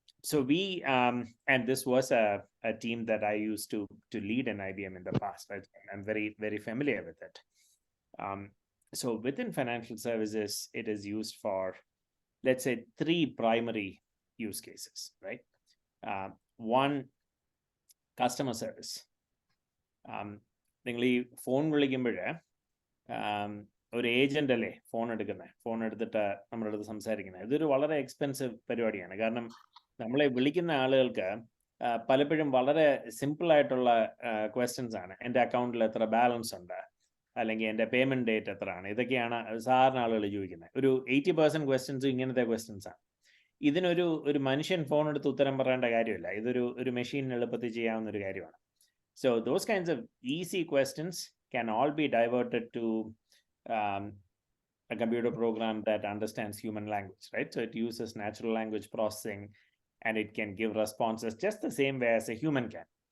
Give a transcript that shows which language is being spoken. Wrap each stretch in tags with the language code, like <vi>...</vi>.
<en>So we, and this was a team that I used to lead in IBM in the past, right? I'm very, very familiar with it. So within financial services, it is used for, let's say, 3 primary use cases, right? One, customer service.</en> <ml>നിങ്ങൾ ഈ phone വിളിക്കുമ്പോഴേ ഒരു agent അല്ലേ phone എടുത്തിട്ട് നമ്മുടെ അടുത്ത് സംസാരിക്കുന്നത്. ഇതൊരു വളരെ എക്സ്പെൻസീവ് പരിപാടിയാണ്. കാരണം നമ്മളെ വിളിക്കുന്ന ആളുകൾക്ക് പലപ്പോഴും വളരെ സിമ്പിൾ ആയിട്ടുള്ള ക്വസ്റ്റ്യൻസ് ആണ്. എൻ്റെ അക്കൗണ്ടിൽ എത്ര ബാലൻസ് ഉണ്ട്, അല്ലെങ്കിൽ എൻ്റെ പേയ്മെന്റ് ഡേറ്റ് എത്രയാണ്, ഇതൊക്കെയാണ് സാധാരണ ആളുകൾ ചോദിക്കുന്നത്. ഒരു 80% ക്വസ്റ്റ്യൻസ് ഇങ്ങനത്തെ ക്വസ്റ്റ്യൻസ് ആണ്. ഇതിനൊരു മനുഷ്യൻ ഫോൺ എടുത്ത് ഉത്തരം പറയേണ്ട കാര്യമില്ല. ഇതൊരു മെഷീൻ എളുപ്പത്തിൽ ചെയ്യാവുന്ന ഒരു കാര്യമാണ്.</ml> <en>So those kinds of easy questions can all be diverted to a computer program that understands human language, right? So it uses natural language processing and it can give responses just the same way as a human can.</en>